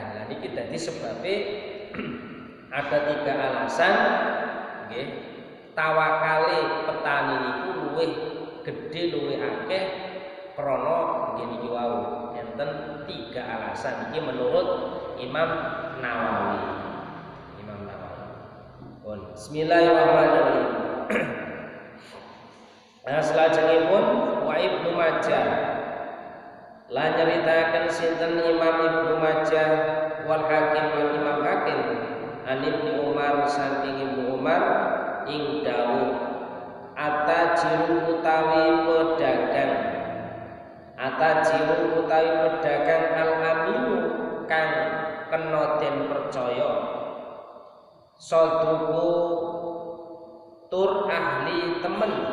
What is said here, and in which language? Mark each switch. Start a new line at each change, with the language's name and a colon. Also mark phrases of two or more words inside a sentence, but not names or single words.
Javanese: Lah niki dadi sebabe ada 3 alasan nggih tawakale petani niku luwih gedhe luwih akeh krana nggih niki wau enten 3 alasan iki menurut Imam Nawawi.
Arabic: بسم الله الرحمن الرحيم.
Javanese: Salajengipun wa Ibnu Majah lan nyeritaken sinten Imam Ibnu Majah wal Hakim lan Imam Hakim an Ibnu Umar saking Ibnu Umar ing dawuh atajiru utawi pedagang
Arabic: الأمين
Javanese: kang kena den percaya saduku tur ahli temen